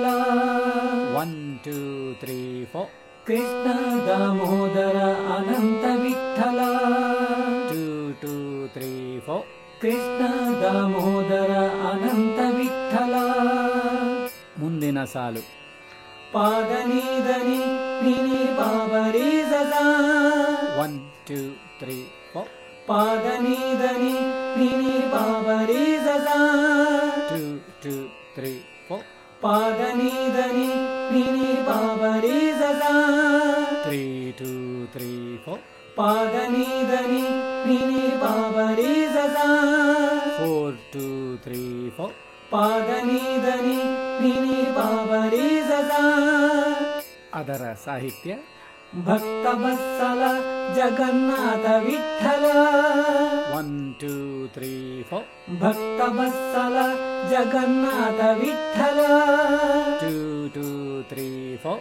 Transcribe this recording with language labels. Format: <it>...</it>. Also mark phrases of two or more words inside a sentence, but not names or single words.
<kn>1 2 3 4 ಕೃಷ್ಣ ದಾಮೋದರ ಅನಂತ ವಿಠಲ 2 2 3 4 ಕೃಷ್ಣ ದಾಮೋದರ ಅನಂತ ವಿಠಲ ಮುಂದಿನ ಸಾಲು ಪಾದ ನೀದನಿ ನಿನಿ ಬಾಬರಿ ಸದಾ 1 2 3 4 ಪಾದ ನೀದನಿ ನಿನಿ ಬಾಬರಿ ಸದಾ 2 2 3 4 ಪಾದ ನೀದನಿ ನಿನಿ ಬಾಬರಿ ಸದಾ 3 2 3 4 ಪಾದ ನೀದನಿ ನಿನಿ ಬಾಬರಿ ಸದಾ 4 2 3 4 ಪಾದ ನೀದನಿ ನಿನಿ ಬಾಬರಿ ಸದಾ ಅದರ ಸಾಹಿತ್ಯ ಭಕ್ತ ಬತ್ಸಲ ಜಗನ್ನಾಥ ವಿಠಲ 1 2 3 4 ಭಕ್ತ ಬತ್ಸಲ ಜಗನ್ನಾಥ ವಿಠಲ 2 2 3 4</kn>